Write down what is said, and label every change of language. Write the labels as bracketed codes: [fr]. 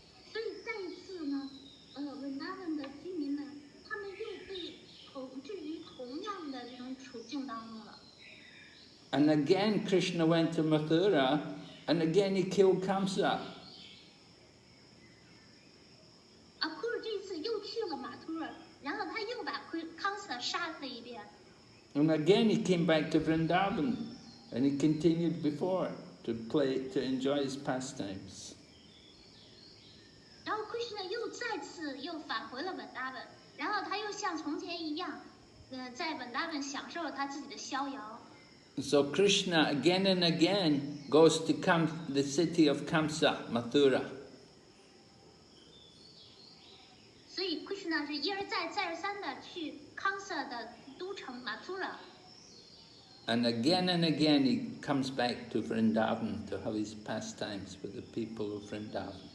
[zh] 所以再一次呢，Vrindavan 的居民们，他们又被统治于同样的这种处境当中了。 [en] And again Krishna went to Mathura, and again he killed Kamsa. [zh] 库尔这次又去了马图尔，然后他又把康萨杀了一遍。 [en] And again he came back to Vrindavan, and he continued before to enjoy his pastimes. [zh] 然后 Krishna 又返回了文达文，然后他又像从前一样，在文达文享受了他自己的逍遥。 [en] So Krishna again and again goes to the city of Kamsa, Mathura. [zh] 所以 Krishna 是一而再再而三的去康萨的都城马图拉。 [en] And again he comes back to Vrindavan to have his pastimes with the people of Vrindavan.